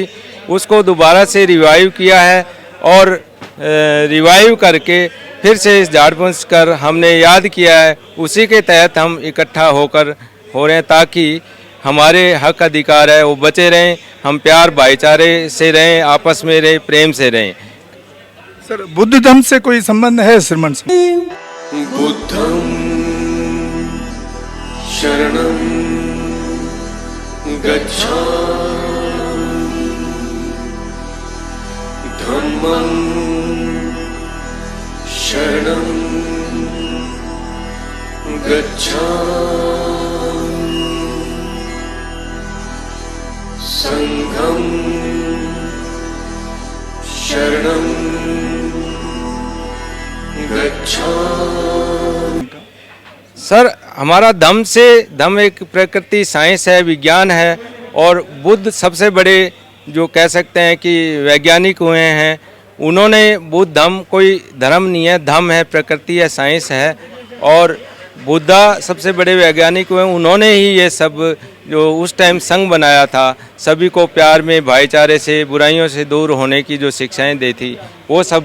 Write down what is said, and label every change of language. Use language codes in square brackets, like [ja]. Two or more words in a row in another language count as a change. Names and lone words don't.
[hi] उसको दोबारा से रिवाइव किया है, और रिवाइव करके फिर से इस झाड़पुंछ कर हमने याद किया है। उसी के तहत हम इकट्ठा होकर हो रहे हैं, ताकि हमारे हक अधिकार है वो बचे रहें, हम प्यार भाईचारे से रहें, आपस में रहें, प्रेम से रहें। सर, बुद्ध धर्म से कोई संबंध है श्रीमन संघ? [pi] बुद्धं शरणं गच्छामि, धम्मं शरणं गच्छामि, संघं शरणं गच्छामि। [hi] सर, हमारा धम्म एक प्रकृति साइंस है, विज्ञान है, और बुद्ध सबसे बड़े जो कह सकते हैं कि वैज्ञानिक हुए हैं। उन्होंने बुद्ध धम्म कोई धर्म नहीं है, धम्म है, प्रकृति है, साइंस है। और बुद्धा सबसे बड़े वैज्ञानिक हुए, उन्होंने ही ये सब जो उस टाइम संघ बनाया था, सभी को प्यार में, भाईचारे से, बुराइयों से दूर होने की जो शिक्षाएं दी थी, वो